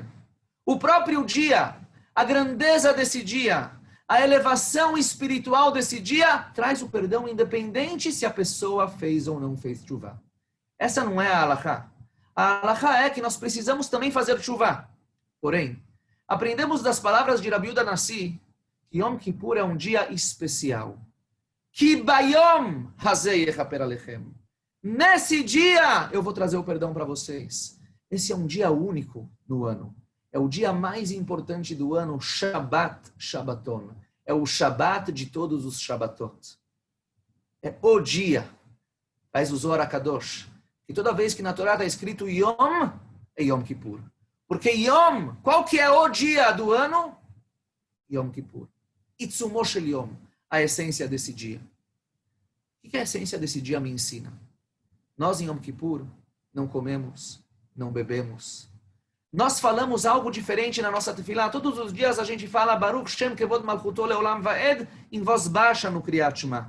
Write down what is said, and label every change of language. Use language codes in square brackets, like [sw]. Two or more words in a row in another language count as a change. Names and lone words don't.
[pt] O próprio dia, a grandeza desse dia, a elevação espiritual desse dia, traz o perdão independente se a pessoa fez ou não fez tshuva. Essa não é a halachá. A halachá é que nós precisamos também fazer tshuva. Porém, aprendemos das palavras de Rabi Yehuda Nassi que Yom Kippur é um dia especial. [he] כי ביום הזה יכפר עליכם. [pt] Nesse dia eu vou trazer o perdão para vocês. Esse é um dia único no ano. É o dia mais importante do ano, [he] שבת שבתון. [pt] É o Shabbat de todos os Shabbatot. É o dia. Faz o Zohar HaKadosh. E toda vez que na Torá está escrito Yom, é Yom Kippur. Porque Yom, qual que é o dia do ano? [he] יום כיפור. עיצומו של יום, [pt] a essência desse dia. O que a essência desse dia me ensina? Nós em Yom Kippur não comemos, não bebemos. Nós falamos algo diferente na nossa tefilá. Todos os dias a gente fala [he] ברוך שם כבוד מלכותו לעולם ועד [pt] em voz baixa no [he] קריאת שמע.